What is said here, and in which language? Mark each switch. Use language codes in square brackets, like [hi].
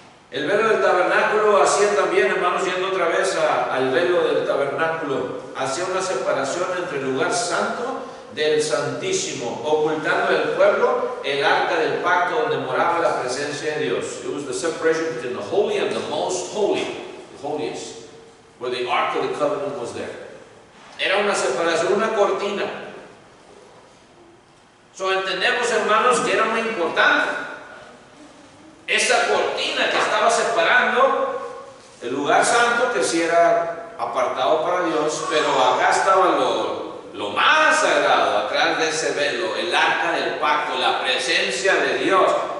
[es] El velo del tabernáculo hacía también, hermanos, yendo otra vez al velo del tabernáculo, hacía una separación entre el lugar santo del Santísimo, ocultando del pueblo el arca del pacto donde moraba la presencia de Dios. [en] It was the separation between the holy and the most holy, the holiest, where the ark of the covenant was there. [es] Era una separación, una cortina. Entendemos, hermanos, que era muy importante esa cortina que estaba separando el lugar santo, que sí era apartado para Dios, pero acá estaba lo más sagrado, atrás de ese velo, el arca del pacto, la presencia de Dios.